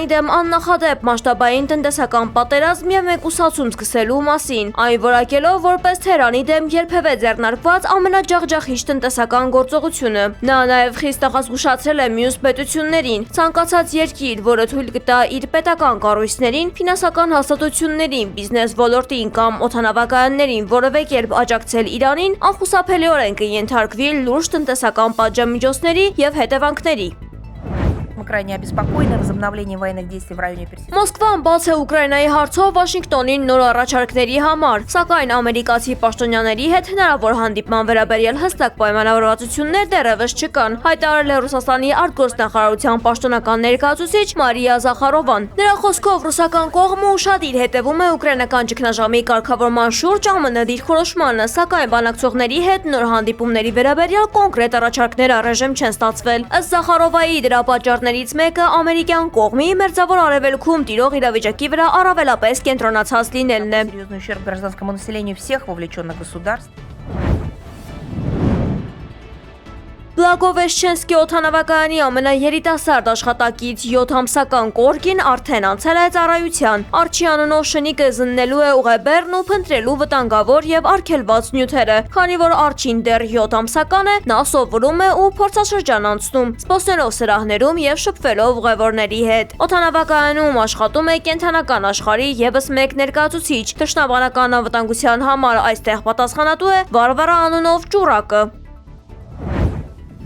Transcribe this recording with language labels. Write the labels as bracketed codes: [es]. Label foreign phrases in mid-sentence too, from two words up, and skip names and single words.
[hy] դեմ աննախադեպ մասշտաբային տնտեսական պատերազմ եւ մեկուսացում սկսելու մասին, այն որակելով որպես Թեհրանի դեմ երբևէ ձեռնարկված ամենաջախջախիչ տնտեսական գործողությունը։ Նա նաեւ խիստ աղազգուշացրել է մյուս պետություններին, ցանկացած երկիր, որը թույլ կտա իր պետական կառույցներին, ֆինանսական հաստատություններին, բիզնես ոլորտին կամ օդանավակայաններին որևէ կերպ աջակցել Իրանին, անխուսափելիորեն կենթարկվի լուրջ տնտեսական պատժամիջոցների եւ հետևանքների։ [ru] Мы крайне обеспокоены возобновлением военных действий в районе Персидского. [hy] Մոսկվան բաց է Ուկրաինայի հարցով Վաշինգտոնին նոր առաջարկների համար, սակայն ամերիկացի պաշտոնյաների հետ հնարավոր հանդիպման վերաբերյալ հստակ պայմանավորվածություններ դեռևս չկան, հայտարարել է Ռուսաստանի արտգործնախարարության պաշտոնական ներկայացուցիչ Մարիա Զախարովան։ Նրա խոսքով ռուսական կողմը ուշադիր հետևում է ուկրաինական ճգնաժամի կարգավորման շուրջ ԱՄՆ դիրքորոշմանը, սակայն բանակցողների հետ նոր հանդիպումների վերաբերյալ կոնկրետ առաջարկներ առայժմ չեն ստացվել։ Ըստ Զախարովայի դրա պատճառներից մեկը ամերիկյան կողմի Մերձավոր Արևելքում տիրող իրավիճակի վրա առավելապես կենտրոնացած լինելն է։ [ru] Серьезный ущерб гражданскому населению всех вовлеченных государств. [hy] Բլագովեշչենսկի օդանավակայանի ամենաերիտասարդ աշխատակից 7-ամսական Կորգին արդեն անցել է ծառայության։ Արջի անունով շնիկը զննելու է ուղեբեռն ու փնտրելու վտանգավոր եւ արգելված նյութերը։ Քանի որ Արջին դեռ 7-ամսական է, նա սովորում է ու փորձաշրջան անցնում, սպասելով սրահներում եւ շփվելով ուղևորների հետ։ Օդանավակայանում աշխատում է կենթանական աշխարհի եւս մեկ ներկայացուցիչ։ Թշնամական անվտանգության համար այստեղ պատասխանատու է Վարվարա անունով ճուրակը։